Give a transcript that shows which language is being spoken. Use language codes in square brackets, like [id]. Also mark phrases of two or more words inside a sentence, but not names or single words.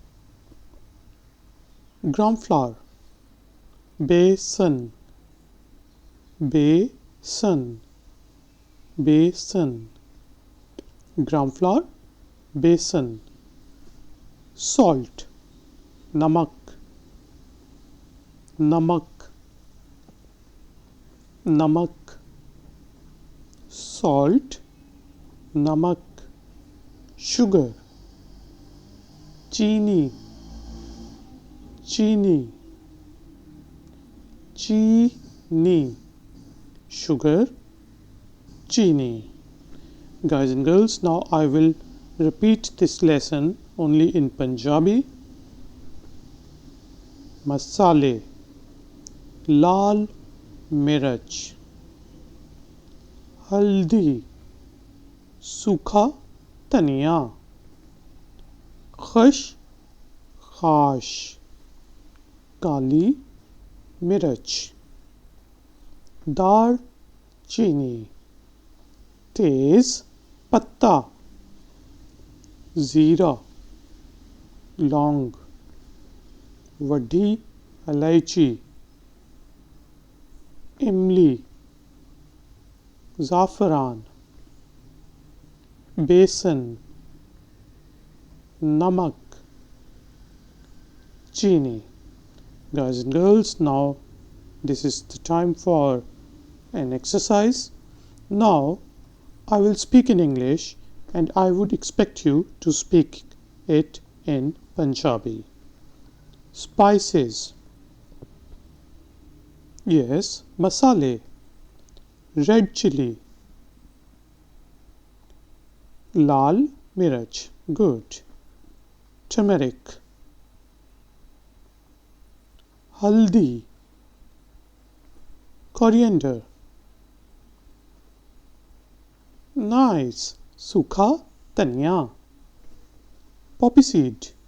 [en] Gram flour, [pa] बेसन. ਬੇਸਨ. ਬੇਸਨ. [en] Gram flour, बेसन. Salt, [pa] नमक. ਨਮਕ. ਨਮਕ. [en] Salt, नमक. Sugar, चीनी. [pa] ਚੀਨੀ. ਚੀਨੀ. [en] Sugar, चीनी. Guys and girls, now I will repeat this lesson only in Punjabi. [pa] ਮਸਾਲੇ, ਲਾਲ ਮਿਰਚ. Haldi, ਸੁੱਕਾ ਧਨੀਆ. ਖ਼ਸ਼ ਖ਼ਾਸ਼ ਕਾਲੀ ਮਿਰਚ ਦਾਰ ਚੀਨੀ ਤੇਜ ਪੱਤਾ ਜੀਰਾ ਲੌਂਗ ਵੱਡੀ ਇਲਾਇਚੀ ਇਮਲੀ ਜ਼ਾਫ਼ਰਾਨ ਬੇਸਨ ਨਮਕ ਚੀਨੀ. [en] Guys and girls, now this is the time for an exercise. Now I will speak in English and I would expect you to speak it in Punjabi. Spices. Yes, [pa] masale. [en] Red chili. [pa] ਲਾਲ ਮਿਰਚ. [en] Good. Turmeric. Haldi. Coriander. Nice. [pa] ਸੁੱਕਾ ਧਨੀਆ. [en] Poppy seed.